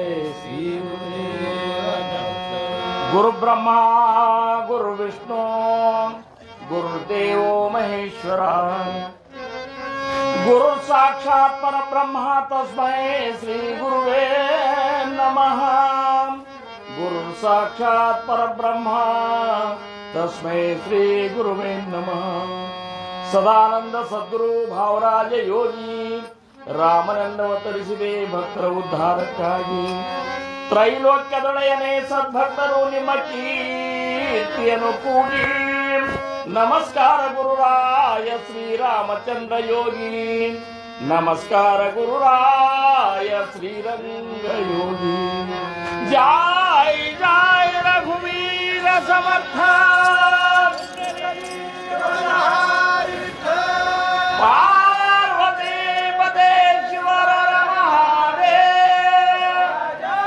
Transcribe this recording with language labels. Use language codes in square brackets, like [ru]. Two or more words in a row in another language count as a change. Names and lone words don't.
[sa] श्री गुरु ब्रह्मा गुरु विष्णु गुरुदेव महेश्वर गुरु साक्षात् परब्रह्म तस्मै श्री गुरुवे नमः। गुरु साक्षात् परब्रह्म तस्मै श्री गुरुवे नमः। [kn] ಸದಾನಂದ ಸದ್ಗುರು ಭಾವರಾಜ ಯೋಗಿ ರಾಮನನ್ನವತರಿಸಿದೆ ಭಕ್ತರ ಉದ್ಧಾರಕ್ಕಾಗಿ. ತ್ರೈಲೋಕ್ಯದೊಡೆಯನೇ ಸದ್ಭಕ್ತರು ನಿಮ್ಮ ಕೀರ್ತಿಯನ್ನು ಕೂಗಿ ನಮಸ್ಕಾರ ಗುರುರಾಯ ಶ್ರೀರಾಮಚಂದ್ರ ಯೋಗಿ. ನಮಸ್ಕಾರ ಗುರುರಾಯ ಶ್ರೀರಂಗ ಯೋಗಿ. ಜೈ ಜೈ ರಘುವೀರ ಸಮರ್ಥ [sa] पार्वती पते शिवर महादेव।